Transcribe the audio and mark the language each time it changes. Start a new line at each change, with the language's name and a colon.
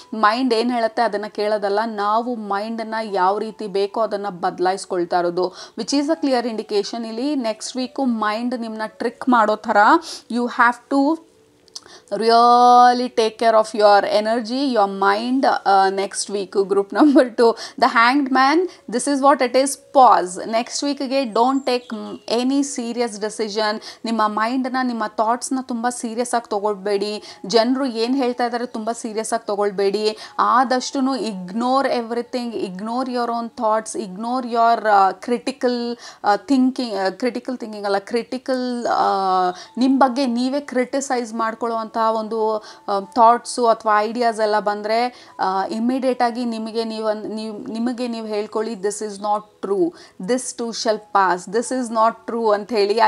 Kannada: Mind ಏನು ಹೇಳುತ್ತೆ ಅದನ್ನು ಕೇಳೋದಲ್ಲ, ನಾವು ಮೈಂಡನ್ನು ಯಾವ ರೀತಿ ಬೇಕೋ ಅದನ್ನು ಬದಲಾಯಿಸ್ಕೊಳ್ತಾ ಇರೋದು,
English: Which is a clear indication.
Kannada: ಇಲ್ಲಿ ನೆಕ್ಸ್ಟ್ ವೀಕು ಮೈಂಡ್ ನಿಮ್ಮನ್ನ ಟ್ರಿಕ್ ಮಾಡೋ ಥರ
English: You have to really take care of your energy, your mind next week. Group number 2, the Hanged Man. This is what it is. Pause. Next week ಗೆ don't take any serious decision.
Kannada: ನಿಮ್ಮ ಮೈಂಡನ್ನ, ನಿಮ್ಮ ಥಾಟ್ಸ್ನ ತುಂಬ serious ಆಗಿ ತೊಗೊಳ್ಬೇಡಿ. ಜನರು ಏನು ಹೇಳ್ತಾ ಇದ್ದಾರೆ ತುಂಬ ಸೀರಿಯಸ್ ಆಗಿ ತೊಗೊಳ್ಬೇಡಿ. ಆದಷ್ಟು
English: ignore everything, ignore your own thoughts, ignore your critical thinking
Kannada: ಅಲ್ಲ, ಕ್ರಿಟಿಕಲ್ ನಿಮ್ಮ ಬಗ್ಗೆ ನೀವೇ ಕ್ರಿಟಿಸೈಸ್ ಮಾಡ್ಕೊಳ್ಳೋ ಅಂತ ಒಂದು ಥಾಟ್ಸು ಅಥವಾ ಐಡಿಯಾಸ್ ಎಲ್ಲ ಬಂದರೆ ಇಮ್ಮಿಡಿಯೇಟಾಗಿ ನಿಮಗೆ ನೀವು ಹೇಳ್ಕೊಳ್ಳಿ,
English: this is not true,
Kannada: this to shall pass, this is not true ಅಂಥೇಳಿ.